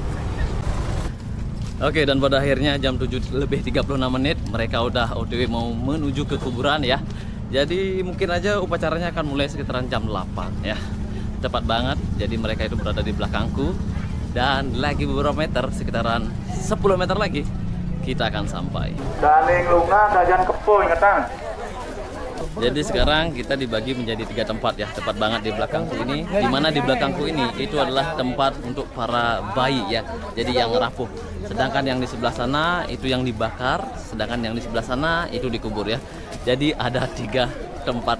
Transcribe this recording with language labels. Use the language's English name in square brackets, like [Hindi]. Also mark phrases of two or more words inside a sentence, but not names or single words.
[Indonesian] Oke, dan pada akhirnya jam 7:36 mereka udah OTW mau menuju ke kuburan ya. Jadi mungkin aja upacaranya akan mulai sekitaran jam 8 ya. Cepat banget. Jadi mereka itu berada di belakangku dan lagi beberapa meter, sekitaran 10 meter lagi kita akan sampai. Daling lunga dajan kepo ingetan. Jadi sekarang kita dibagi menjadi 3 tempat ya, tepat banget di belakangku ini. Dimana di belakangku ini itu adalah tempat untuk para bayi ya, jadi yang rapuh. Sedangkan yang di sebelah sana itu yang dibakar, sedangkan yang di sebelah sana itu dikubur ya. Jadi ada 3 tempat.